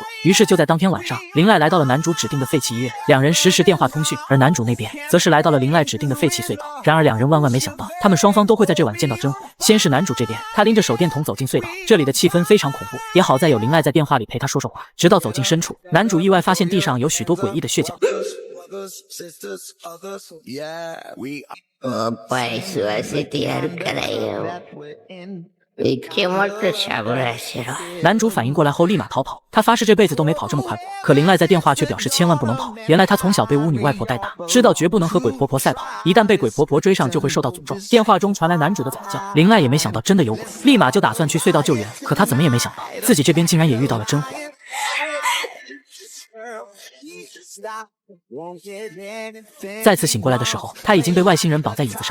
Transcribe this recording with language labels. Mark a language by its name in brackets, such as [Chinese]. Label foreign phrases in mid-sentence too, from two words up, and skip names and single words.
[Chinese] 于是就在当天晚上，林濑来到了男主指定的废弃医院，两人实时电话通讯，而男主那边则是来到了林濑指定的废弃隧道。然而两人万万没想到，他们双方都会在这晚见到真火。先是男主这边，他拎着手电筒走进隧道，这里的气氛非常恐怖，也好在有林濑在电话里陪他说说话。直到走进深处，男主意外发现地上有许多诡异的血脚。 [Japanese] おっぱい吸わせてやるからよ。一気もっとしゃぶらせろ。 [Chinese] 男主反应过来后立马逃跑，他发誓这辈子都没跑这么快过。可林濑在电话却表示千万不能跑，原来他从小被巫女外婆带大，知道绝不能和鬼婆婆赛跑，一旦被鬼婆婆追上就会受到诅咒。电话中传来男主的惨叫，林濑也没想到真的有鬼，立马就打算去隧道救援。可他怎么也没想到，自己这边竟然也遇到了真火。再次醒过来的时候，他已经被外星人绑在椅子上。